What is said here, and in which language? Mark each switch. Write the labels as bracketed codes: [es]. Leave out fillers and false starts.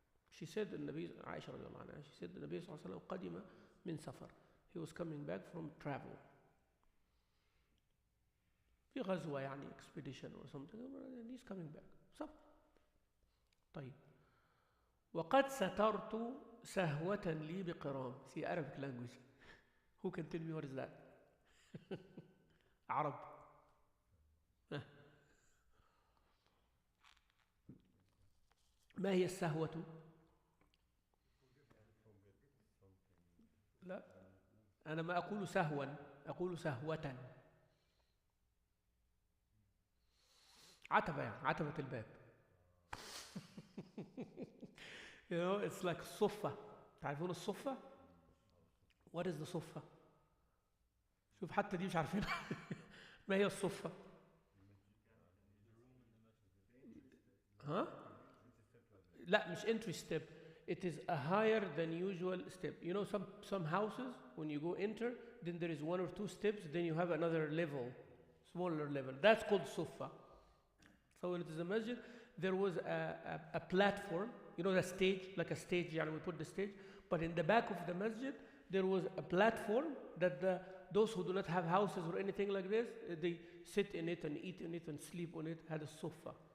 [en] She said [ar] النبي عائشة رضي الله عنها, she said النبي صلى الله عليه وسلم قدم من سفر. [en] He was coming back from travel. [ar] في غزوة يعني [en] expedition or something, and he's coming back. [ar] سفر. طيب. وقد سترت سهوة لي بقرام. [en] See Arabic language. Who can tell me what is that? Arab. [ar] ما هي السهوة؟ لا أنا ما أقول سهوا أقول سهوة. عتبة يعني عتبة الباب. [en] You know, it's like الصفة. [ar] تعرفون الصفة؟ [en] What is the [ar] صفة؟ شوف حتى دي مش عارفينها. ما هي الصفة؟ ها؟ لا مش [en] entry step. It is a higher than usual step. You know some houses when you go enter, then there is 1 or 2 steps, then you have another level, smaller level. That's called sufa. So when it is a masjid, there was a platform, you know the stage, like a stage, yani we put the stage, but in the back of the masjid, there was a platform that those who do not have houses or anything like this, they sit in it and eat in it and sleep on it, had a sofa.